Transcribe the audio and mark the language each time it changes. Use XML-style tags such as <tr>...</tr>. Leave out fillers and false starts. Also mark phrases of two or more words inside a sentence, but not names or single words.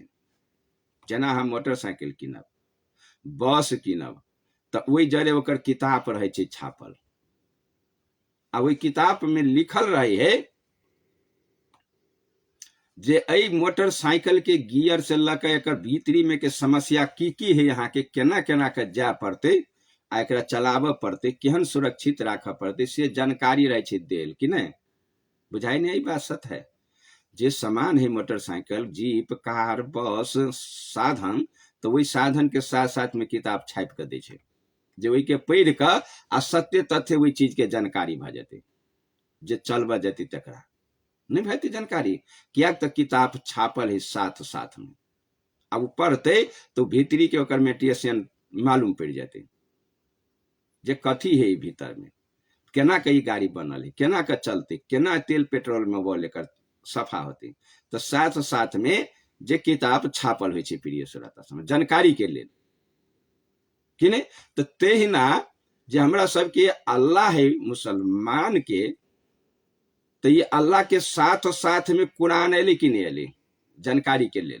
<mai>जेना हम मोटरसाइकिल कीनब, बस कीनब, तो वही जरे ओकर किताब रहे छे छापल, आ वही किताब में लिखल रहे है जे अई मोटरसाइकिल के गियर से लके एकर भीतरी में के समस्या की है, यहाँ के केना केना के जाय पड़ते, आ एकरा चलाबऽ पड़ते, केहन सुरक्षित राखऽ पड़ते, से जानकारी रहे छे देल कि नहीं। बुझाई नहीं, बात सत है। जे सामान है मोटरसाइकिल, जीप, कार, बस, साधन, तो वही साधन के साथ साथ में किताब छापि के दै छे, जे वही के पढ़ के आ सत्य तथ्य वही चीज के जानकारी भ जेते, जे चलबऽ जेते तकरा नहीं भैते जानकारी। किया तो किताब छापल है साथ साथ में, अब पढ़ते तो भीतरी के ओकर मेटियन मालूम पड़ जाते जे कथी है भीतर में, केना के गाड़ी बनल है, केना के चलते, केना तेल पेट्रोल में वो लेकर सफा होते। तो साथ साथ में जे किताब छापल हो प्रिय श्रोता समय जानकारी के लिए कि नहीं। तो तेहिना जे हमरा सबके अल्लाह है मुसलमान के, तो ये अल्लाह के साथ साथ में कुरान अले कि नहीं अले जानकारी के लिए।</mai>